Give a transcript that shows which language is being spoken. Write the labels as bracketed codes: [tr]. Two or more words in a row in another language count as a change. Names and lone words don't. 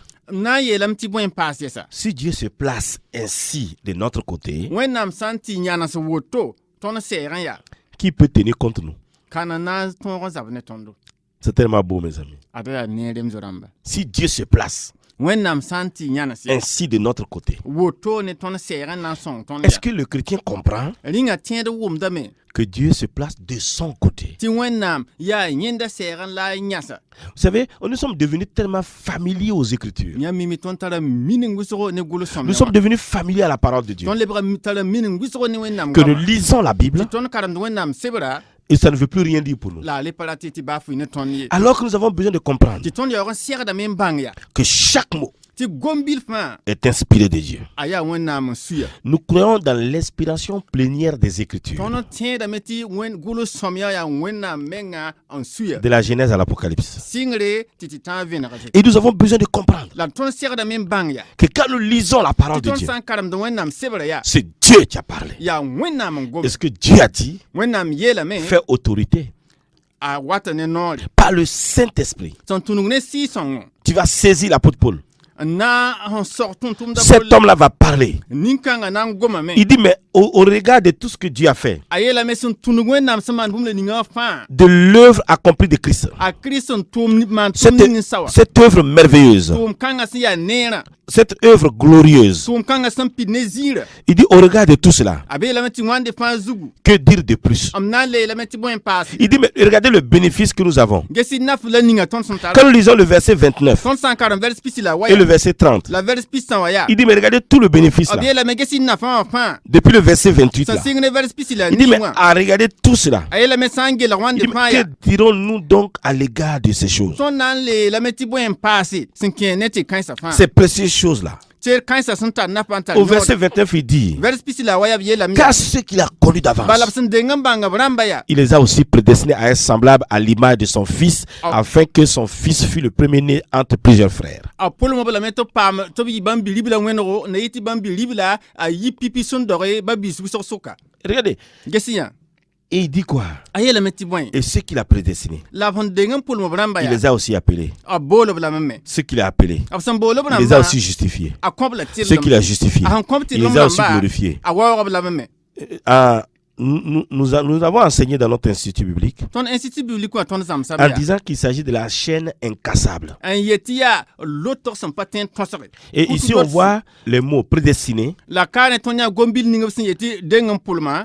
[mos] m na n yeelame tɩ bõe n paas yɛsa [fr] Si Dieu se place ainsi de notre côté, [mos] wẽnnaam sã n tɩ yãns woto tõnd sɛɛgẽ yaa [fr] qui peut tenir contre nous? [mos] kãna na n tõog n zab ne tõndo [fr] C'est tellement beau, mes amis. [mos] ad yaa ne remzo rãmba [fr] Si Dieu se place [mos] wẽnnaam sã n tɩ yãns ya [fr] ainsi de notre côté, [mos] woto ne tõnd sɛɛgẽ na n sõng tõnd [fr] est-ce [mos] yaa [fr] que le chrétien comprend [mos] rĩngã tẽed wʋmdame [fr] que Dieu se place de son côté? [mos] tɩ wẽnnaam yaa yẽnda sɛɛgẽ la a yãsa [fr] Vous savez, nous sommes devenus tellement familiers aux Écritures. [mos] yã mimi tõnd tara mining wʋsgo ne gʋls-sõmyã [fr] Nous sommes devenus familiers à la parole de Dieu. [mos] tõnd lebga tara mining wʋsgo ne wẽnnaam [fr] Que nous [mos] goamã [fr] lisons la Bible [mos] tɩ tõnd karemd wẽnnaam sebra [fr] et ça ne veut plus rien dire pour nous. [mos] la a le pa ra tɩ tɩ baa fʋɩ ne tõnd ye [fr] Alors que nous avons besoin de comprendre [mos] tɩ tõnd yaoog n segdame n bãng yaa [fr] que chaque mot [mos] tɩ gom-bil fãa [fr] est inspiré de Dieu. [mos] a yaa wẽnnaam n suya [fr] Nous croyons dans l'inspiration plénière des Écritures, [mos] tõnd tẽedame tɩ gʋls-sõmyã yaa wẽnnaam menga n suya [fr] de la Genèse à l'Apocalypse. [mos] sɩngre tɩ tɩ tã n vẽnegse [fr] Et nous avons besoin de comprendre [mos] la tõnd segdame n bãng yaa [fr] que quand nous lisons la parole [mos] tɩ [fr] de [mos] tõnd [fr] Dieu, [mos] sã n karemd wẽnnaam sebra yaa [fr] c'est Dieu qui a parlé. [mos] yaa wẽnnaam n gom [fr] Et ce que Dieu a dit [mos] wẽnnaam yeelame [fr] fait autorité [mos] a wata ne noore [fr] par le Saint-Esprit. [mos] sẽn tũnug ne sɩɩ-sõngo [fr] Tu vas saisir l'apôtre Paul. [mos] n na sẽn sog tʋm-tʋmda [fr] Cet homme-là va parler. [mos] nin-kãngã na n gomame [fr] Il dit, mais au regard de tout ce que Dieu a fait, [mos] a yeelame sẽn tũnug wẽnnaam sẽn maan bũmb la ningã fãa [fr] de l'œuvre accomplie de Christ, [mos] a Christ n maan tʋʋm ning sa wa [fr] cette œuvre merveilleuse, [mos] tʋʋm kãngã sẽn yaa neerã [fr] cette œuvre glorieuse, [mos] tʋʋm kãngã sẽn pid ne ziirã [fr] il dit, au regard de tout cela, [mos] a beelame tɩ wãnde fãa zugu [fr] que dire de plus? [mos] m na n leelame tɩ bõe n paase [fr] Il dit, mais regardez le bénéfice que nous avons. [mos] gesi naf la ninga tõnd sẽn tara [fr] Quand nous lisons le verset 29 [mos] tõnd sã n karem vɛrs pisi la wa [fr] et le [mos] yaa [fr] verset 30, [mos] la vɛrs pis sã wa yaa [fr] il dit, mais regardez tout le bénéfice [mos] a [fr] là. [mos] beelame gesi nafã wã fãa [fr] Depuis le verset 28 [mos] sẽn [fr] là. [mos] sɩng ne vɛrs pisi la [fr] Il dit, mais [mos] ning wã [fr] à regarder tout cela. [mos] a yeelame sã n gelg [fr] Il [mos] wãnde [fr] dit, [mos] fãa [fr] mais [mos] yaa [fr] que dirons-nous donc à l'égard de ces choses? [mos] tõnd na n leelame tɩ bõe n paase sẽn kẽ ne tɩ kãensa fãa [fr] Ces précieuses choses-là. [mos] tɩ kãensa sẽn tar nafã n tar [fr] Au verset 29, il dit, [mos] vɛrs pisi la wa yaa b yeelame [fr] car ceux qu'il a connus [mos] bala b [fr] d'avance, [mos] sẽn deng n bãng b rãmba yaa [fr] il les a aussi prédestinés à être semblables à l'image de son fils, afin que son fils fût le premier-né entre plusieurs frères. [mos] a pʋlmã b lame tɩ b paam tɩ b yɩ bãmb bi-ribla wẽnego na yɩ tɩ bãmb bi-ribla a yi pipi sẽn doge ba biis wʋsg sʋka [fr] Regardez, [mos] gesi yã [fr] Et il dit quoi? [mos] a yeelame tɩ bõe [fr] Et ceux qu'il a prédestinés, [mos] la b sẽn deng n pʋlm b rãmba [fr] il [mos] yaa [fr] les a aussi appelés. [mos] a bool b lame me [fr] Ceux qu'il a appelés, [mos] b sẽn bool b [fr] il les a [mos] rãmba [fr] aussi justifiés. [mos] a kõb la [fr] Ceux qu'il a [mos] tɩlm [fr] justifiés, [mos] a sẽn kõb [fr] il [mos] tɩlm [fr] les a aussi [mos] rãmba [fr] glorifiés. [mos] a waoog b lame me [fr] Ah, nous avons enseigné dans notre institut biblique [mos] tõnd [fr] institut biblique [mos] wã tõnd zãmsam [fr] en [mos] yaa [fr] disant qu'il s'agit de la chaîne incassable. [mos] n yet tɩ yaa lotg sẽn pa tõe n tõsge [fr] Et ici, on voit le mot prédestiné, [mos] la kaa ne tõnd yã gom-bil ning b sẽn yetɩ deng n pʋlma